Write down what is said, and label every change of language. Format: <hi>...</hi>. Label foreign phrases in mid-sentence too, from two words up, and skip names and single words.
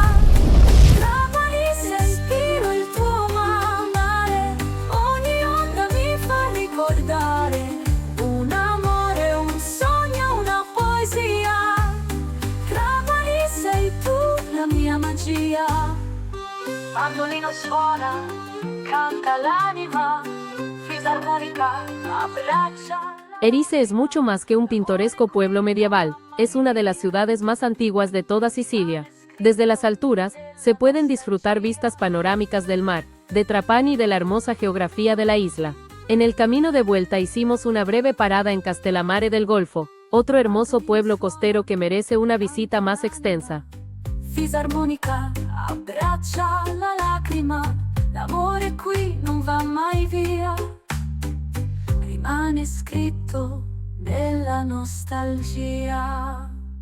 <it>Trapani respiro il tuo mare, ogni onda mi fa ricordare un amore, un sogno, una poesia. Trapani sei tu la mia magia. Mandolino suona, canta l'anima, fisarmonica abbraccia.</it> <es>Erice es mucho más que un pintoresco pueblo medieval, es una de las ciudades más antiguas de toda Sicilia. Desde las alturas, se pueden disfrutar vistas panorámicas del mar, de Trapani y de la hermosa geografía de la isla. En el camino de vuelta hicimos una breve parada en Castellammare del Golfo, otro hermoso pueblo costero que merece una visita más extensa.</es> <it>Fisarmonica abbraccia la lacrima, l'amore qui non va mai via, rimane scritto nella nostalgia.</it>